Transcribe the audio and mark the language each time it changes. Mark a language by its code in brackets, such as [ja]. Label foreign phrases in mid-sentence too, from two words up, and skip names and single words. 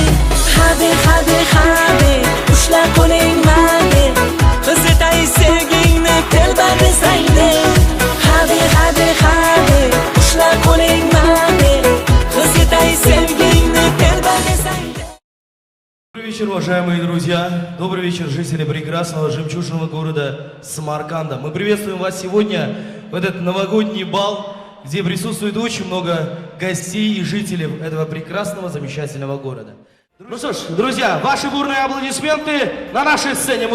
[uz] Hadi hadi hadi, ushla qo'ling mani, qizitay sevgingni telba desangni. Hadi hadi hadi, ushla qo'ling mani, qizitay sevgingni telba desangni. [ru] Добрый вечер, уважаемые друзья. Добрый вечер, жители прекрасного жемчужного города Самарканда. Мы приветствуем вас сегодня в этот новогодний бал, где присутствует очень много гостей и жителей этого прекрасного, замечательного города. Ну что ж, друзья, ваши бурные аплодисменты на нашей сцене.